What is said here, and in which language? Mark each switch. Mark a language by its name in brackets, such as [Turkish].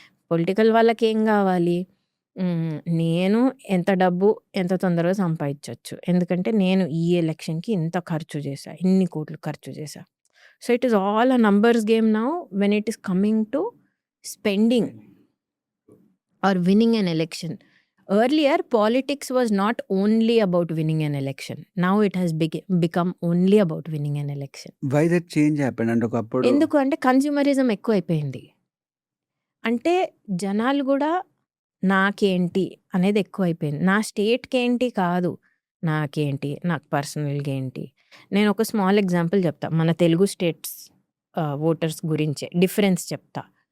[Telugu] Political వాళ్ళకేం గావాలి? నేను ఎంత డబ్బు ఎంత తొందరగా సంపాదించొచ్చు. ఎందుకంటే నేను ఈ ఎలక్షన్‌కి ఇంత ఖర్చు చేశా. ఇన్ని కోట్లు ఖర్చు చేశా. [English] So, it is all a numbers game now when it is coming to spending or winning an election. Earlier, politics was not only about winning an election. Now it has become only about winning an election. Why that change happened [Telugu] అంటే ఒకప్పుడు ఎందుకు అంటే consumerism ఎక్కువైపోయింది. అంటే జనాలు గూడా నాకేంటి అనేది ఎక్కువైపోయింది. నా స్టేట్‌కేంటి కాదు. నాకేంటి, నాకు పర్సనల్‌గా ఏంటి. నేను ఒక స్మాల్ ఎగ్జాంపుల్ చెప్తా. మన తెలుగు స్టేట్స్ ఓటర్స్ గురించే డిఫరెన్స్ చెప్తా.